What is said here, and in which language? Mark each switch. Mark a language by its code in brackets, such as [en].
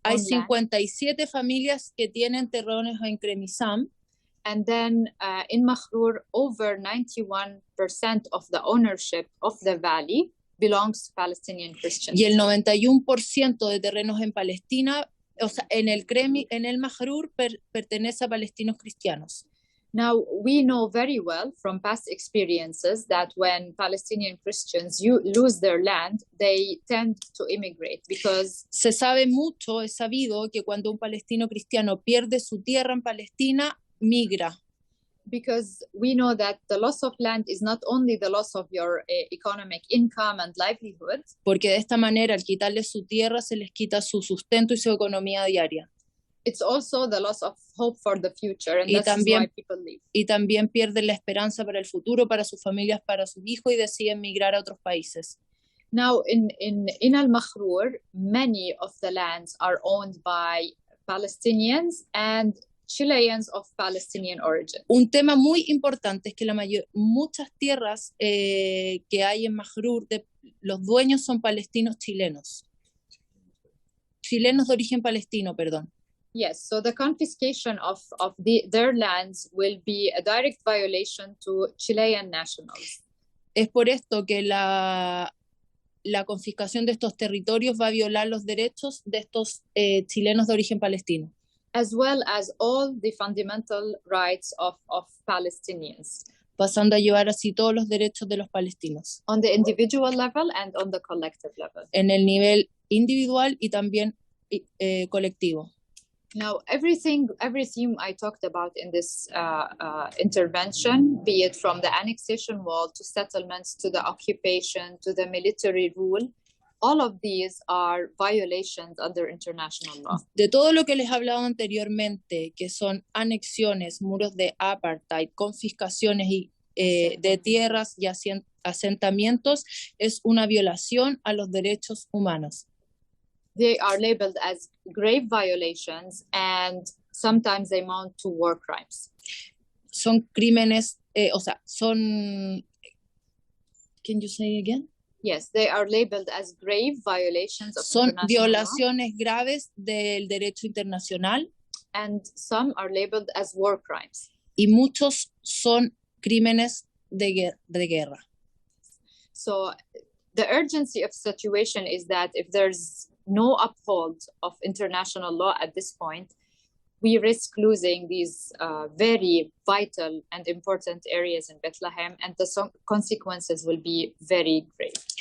[es] Hay 57 familias que tienen terrenos en Kremizan. [en] And then in Makhrur, over 91% of the ownership of the valley belongs to Palestinian Christians. [es] Y el 91% de terrenos en Palestina, o sea, en el Makhrur pertenece a palestinos cristianos. [en] Now, we know very well from past experiences that when Palestinian Christians lose their land, they tend to immigrate because [es] se sabe mucho, es sabido que cuando un palestino cristiano pierde su tierra en Palestina, migra. [en] Because we know that the loss of land is not only the loss of your economic income and livelihood. [es] Porque de esta manera, al quitarles su tierra, se les quita su sustento y su economía diaria. [en] it's also the loss of hope for the future, and [es] Y [en] that's [es] también- [en] why people leave. [es] Y también pierden la esperanza para el futuro, para sus familias, para sus hijos y deciden migrar a otros países. [en] Now, in Al-Makhrur, many of the lands are owned by Palestinians and Chileans of Palestinian origin. [es] Un tema muy importante es que muchas tierras que hay en Majrur, los dueños son palestinos chilenos. Chilenos de origen palestino, perdón. [en] Yes, so the confiscation of their lands will be a direct violation to Chilean nationals. [es] Es por esto que la confiscación de estos territorios va a violar los derechos de estos chilenos de origen palestino. [en] As well as all the fundamental rights of Palestinians. [es] Pasando a llevar así todos los derechos de los palestinos. [en] On the individual level and on the collective level. [es] En el nivel individual y también colectivo. [en] Now, everything I talked about in this intervention, be it from the annexation wall to settlements, to the occupation, to the military rule, all of these are violations under international law. [es] De todo lo que les he hablado anteriormente, que son anexiones, muros de apartheid, confiscaciones de tierras y asentamientos, es una violación a los derechos humanos. [en] They are labeled as grave violations and sometimes they amount to war crimes. [es] Son crímenes, [en] Can you say again? Yes, they are labeled as grave violations of [es] Son [en] international [es] violaciones graves del derecho internacional. [en] And some are labeled as war crimes. [es] Y muchos son crímenes de guerra. [en] So the urgency of the situation is that if there's no uphold of international law at this point, we risk losing these very vital and important areas in Bethlehem, and the consequences will be very grave.